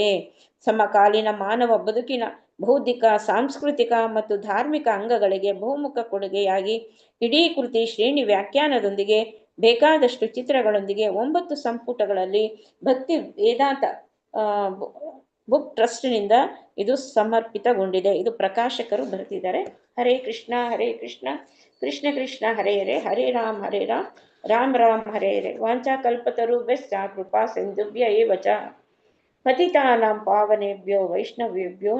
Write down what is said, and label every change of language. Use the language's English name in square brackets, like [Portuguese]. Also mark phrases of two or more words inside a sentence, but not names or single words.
[Kannada] ಸಮಕಾಲೀನ ಮಾನವ ಬದುಕಿನ ಬೌದ್ಧಿಕ, ಸಾಂಸ್ಕೃತಿಕ ಮತ್ತು ಧಾರ್ಮಿಕ ಅಂಗಗಳಿಗೆ ಬಹುಮುಖ ಕೊಡುಗೆಯಾಗಿ ಇಡೀ ಕೃತಿ ಶ್ರೇಣಿ ವ್ಯಾಖ್ಯಾನದೊಂದಿಗೆ ಬೇಕಾದಷ್ಟು ಚಿತ್ರಗಳೊಂದಿಗೆ 9 ಸಂಪುಟಗಳಲ್ಲಿ ಭಕ್ತಿ ವೇದಾಂತ ಬುಕ್ ಟ್ರಸ್ಟ್ನಿಂದ ಇದು ಸಮರ್ಪಿತಗೊಂಡಿದೆ. ಇದು ಪ್ರಕಾಶಕರು ಬರೆದಿದ್ದಾರೆ. [Sanskrit] ಹರೇ ಕೃಷ್ಣ ಕೃಷ್ಣ ಕೃಷ್ಣ ಹರೇ ಹರೇ, ಹರೇ ರಾಮ್ ರಾಮ್ ರಾಮ್ ಹರೇ ಹರೇ. ವಾಂಚಾ ಕಲ್ಪತರುಭ್ಯಶ್ಚ ಕೃಪಾ ಸಿಂಧುಭ್ಯ ಏವ ಚ ಪತಿತಾನಾಂ ಪಾವನೇಭ್ಯೋ ವೈಷ್ಣವೇಭ್ಯೋ